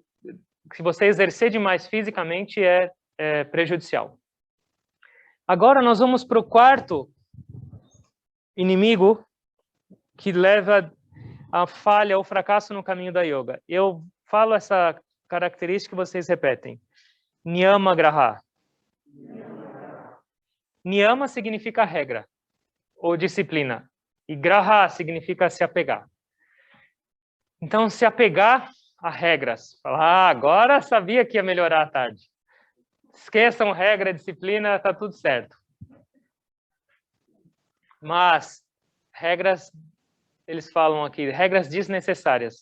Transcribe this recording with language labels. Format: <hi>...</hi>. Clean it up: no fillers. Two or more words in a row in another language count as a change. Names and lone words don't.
<pt>Se você exercer demais fisicamente é prejudicial. Agora nós vamos para o quarto inimigo que leva a falha ou fracasso no caminho da yoga. Eu falo essa característica que vocês repetem.</pt> <sa>Niyama graha.</sa> <pt>Niyama significa regra ou disciplina. E graha significa se apegar. Então, se apegar a regras. Falar, agora sabia que ia melhorar à tarde. Esqueçam regra, disciplina, está tudo certo. Mas, regras, eles falam aqui, regras desnecessárias.</pt>